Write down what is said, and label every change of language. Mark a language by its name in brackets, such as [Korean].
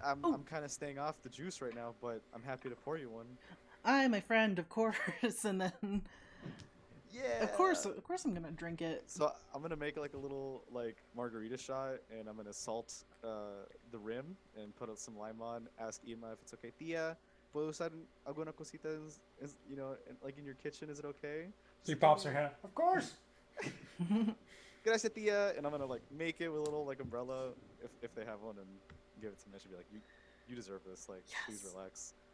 [English] I'm kind of staying off the juice right now, but I'm happy to pour you one. I, my friend, of course, and then yeah, of course I'm gonna drink it. So I'm gonna make like a little like margarita shot, and I'm gonna salt the rim and put some lime on. Ask Ima if it's okay. [Spanish] Tia, puedo usar alguna cosita? [English] Like in your kitchen, is it okay? She pops her head. Of course. [Spanish] Gracias, [English] Tia, and I'm gonna like make it with a little like umbrella if they have one, and give it to Mitch and be like, you deserve this. Like, please Yes. relax.